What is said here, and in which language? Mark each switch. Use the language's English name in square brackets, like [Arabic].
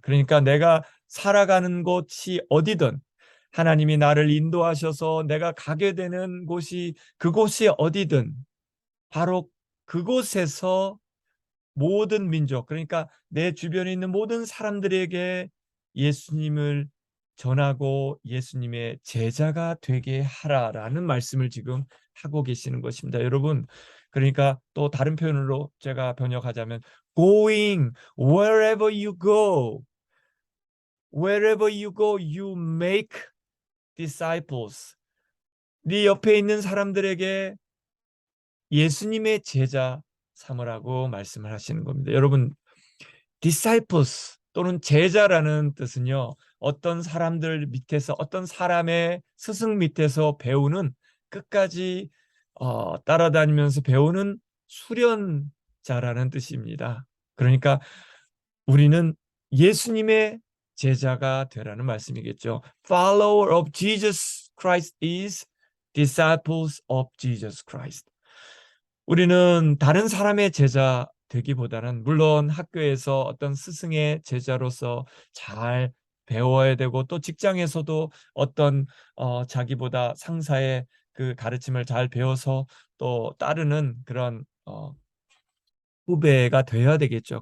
[Korean] 그러니까 내가 살아가는 곳이 어디든 하나님이 나를 인도하셔서 내가 가게 되는 곳이, 그곳이 어디든 바로 그곳에서 모든 민족, 그러니까 내 주변에 있는 모든 사람들에게 예수님을 전하고 예수님의 제자가 되게 하라라는 말씀을 지금 하고 계시는 것입니다. 여러분, 그러니까 또 다른 표현으로 제가 번역하자면 [English] going wherever you go, wherever you go, you make disciples. [Korean] 네 옆에 있는 사람들에게 예수님의 제자 삼으라고 말씀을 하시는 겁니다. 여러분, disciples 또는 제자라는 뜻은요, 어떤 사람들 밑에서, 어떤 사람의 스승 밑에서 배우는, 끝까지 따라다니면서 배우는 수련자라는 뜻입니다. 그러니까 우리는 예수님의 제자가 되라는 말씀이겠죠. [English] Follower of Jesus Christ is disciples of Jesus Christ. [Korean] 우리는 다른 사람의 제자 되기보다는, 물론 학교에서 어떤 스승의 제자로서 잘 배워야 되고, 또 직장에서도 어떤 자기보다 상사의 그 가르침을 잘 배워서 또 따르는 그런 후배가 되어야 되겠죠.